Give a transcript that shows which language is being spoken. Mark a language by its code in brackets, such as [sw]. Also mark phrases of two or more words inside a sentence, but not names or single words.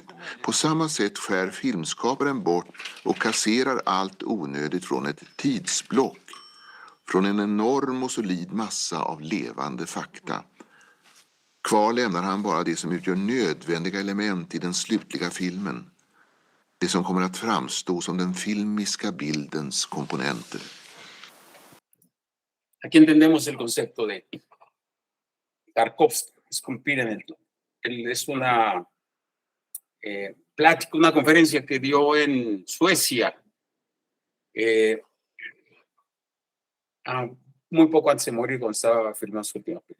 [sv] På samma sätt skär filmskaparen bort och kasserar allt onödigt från ett tidsblock. Från en enorm och solid massa av levande fakta. Kvar lämnar han bara det som utgör nödvändiga element i den slutliga filmen. Det som kommer att framstå som den filmiska bildens komponenter. [es] Aquí entendemos el concepto de Tarkovsky, esculpir en el tiempo. Es una plática, una conferencia que dio en Suecia muy poco antes de morir, cuando estaba filmando su última película.